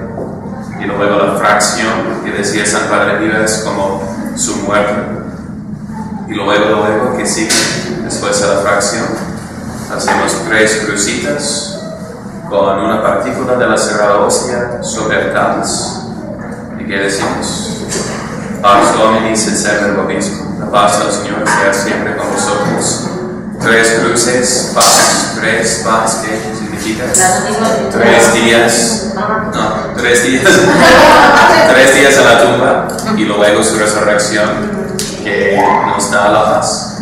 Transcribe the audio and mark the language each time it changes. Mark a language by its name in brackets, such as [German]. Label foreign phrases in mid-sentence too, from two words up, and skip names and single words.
[Spanish] Y luego la fracción que decía San Padre Pío es como su muerte. Y luego que sigue después de la fracción, hacemos 3 crucitas con una partícula de la sagrada hostia sobre el cáliz. ¿Y qué decimos? [Latin] Pax Domini sit semper vobiscum. [Spanish] La paz del Señor sea siempre con vosotros. 3 cruces, paz, 3 paz, ¿qué significa? 3 días. No, 3 días. 3 días en la tumba y luego su resurrección que nos da la paz.